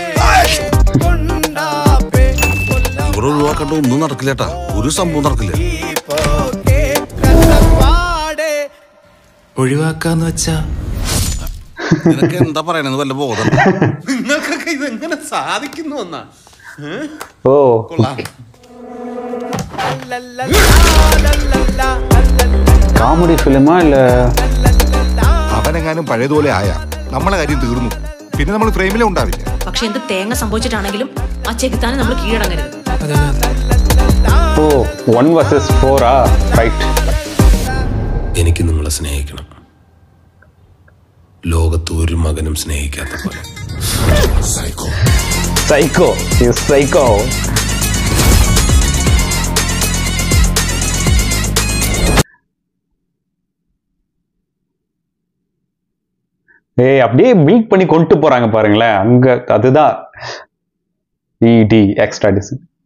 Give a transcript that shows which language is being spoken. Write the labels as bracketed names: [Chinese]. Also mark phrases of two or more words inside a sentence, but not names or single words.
[Malayalam] ഇവിടെ ഒഴിവാക്കണ്ട ഒന്നും നടക്കില്ലേട്ടാ, ഒരു സംഭവം നടക്കില്ല. ഒഴിവാക്കാന്ന് വെച്ചാ നിനക്ക് എന്താ പറയണെന്ന് വല്ല ബോധം? നിങ്ങൾക്കൊക്കെ ഇതെങ്ങനെ സാധിക്കുന്നു എന്നാ? [Tamil] ഓ [English] comedy film [Tamil] இல்ல [Malayalam] അവനെങ്ങാനും പഴയതുപോലെ ആയാ നമ്മളെ കാര്യം തീർന്നു. പിന്നെ നമ്മൾ ഫ്രെയിമിലേ ഉണ്ടാവില്ല. പക്ഷെ എന്ത് തേങ്ങ സംഭവിച്ചിട്ടാണെങ്കിലും ആ ചെകുത്താനെ നമ്മൾ കീഴടങ്ങരുത്. ഓ 1 vs 4 റൈറ്റ്. എനിക്ക് നിങ്ങളെ സ്നേഹിക്കണം, ലോകത്ത് ഒരു മകനും സ്നേഹിക്കാത്ത പോലെ. [Tamil] സൈക്കോ அப்படியே பில்ட் பண்ணி கொண்டு போறாங்க பாருங்களேன். அங்க அதுதான் இடி [English] extra decent.